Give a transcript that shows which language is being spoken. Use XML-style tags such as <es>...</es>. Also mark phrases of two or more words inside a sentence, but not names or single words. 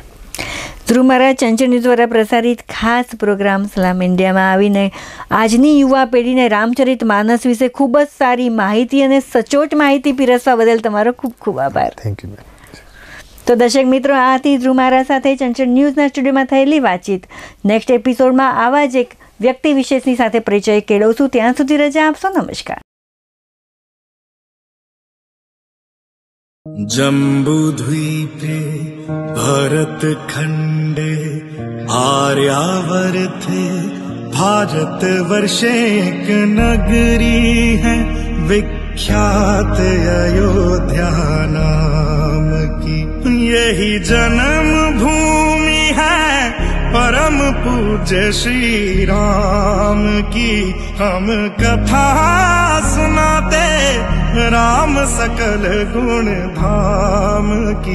<gu>ધ્રુવ મહારાજ ચંચળ ન્યૂઝ દ્વારા પ્રસારિત ખાસ પ્રોગ્રામ સલામ ઇન્ડિયામાં આવીને આજની યુવા પેઢીને રામચરિત માનસ વિશે ખૂબ જ સારી માહિતી અને સચોટ માહિતી પીરસવા બદલ તમારો ખૂબ ખૂબ આભાર.</gu> <en>thank you.</en> <gu>તો દર્શક મિત્રો, આ હતી ધ્રુવ મહારાજ સાથે ચંચળ ન્યૂઝના સ્ટુડિયોમાં થયેલી વાતચીત. નેક્સ્ટ એપિસોડમાં આવા જ એક વ્યક્તિ વિશેષની સાથે પરિચય કેળવશું. ત્યાં સુધી રજા આપશો. નમસ્કાર.</gu> <sa>जम्बूद्वीपे भरतखण्डे आर्यावर्ते भारतवर्षे</sa> <hi>एक नगरी है विख्यात अयोध्या नाम की। यही जन्म भूमि है परम पूज्य श्री राम की। हम कथा सुनाते राम सकल गुण धाम की।</hi>